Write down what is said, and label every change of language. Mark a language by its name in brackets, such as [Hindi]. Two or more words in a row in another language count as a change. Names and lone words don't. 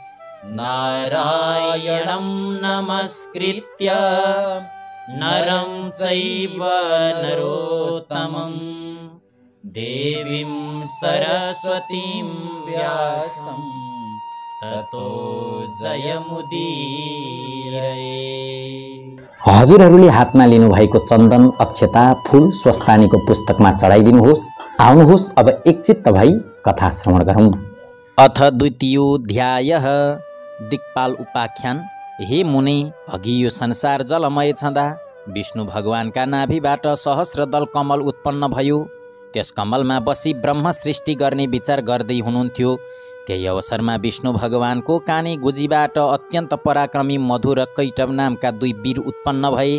[Sanskrit] नारायणं नमस्कृत्य नरं चैव नरोत्तमं देवीं सरस्वतीं व्यासं ततो जयमुदीरये। [Nepali] हजुरहरूले हातमा लिनुभएको चन्दन, अक्षता, फूल स्वस्थानीको पुस्तकमा चढाइदिनुहोस्। आउनुहोस् अब एकचित्त भई कथा श्रवण गरौँ। [Sanskrit] अथ द्वितीयोऽध्यायः दिक्पाल उपाख्यान। [Nepali] हे मुनि, अघि यो संसार जलमय छँदा विष्णु भगवानका नाभिबाट सहस्रदल कमल उत्पन्न भयो। त्यस कमलमा बसी ब्रह्म सृष्टि गर्ने विचार गर्दै हुनुहुन्थ्यो। त्यही अवसरमा विष्णु भगवानको कानी गुजीबाट अत्यन्त पराक्रमी मधु र कैटव नामका दुई वीर उत्पन्न भए।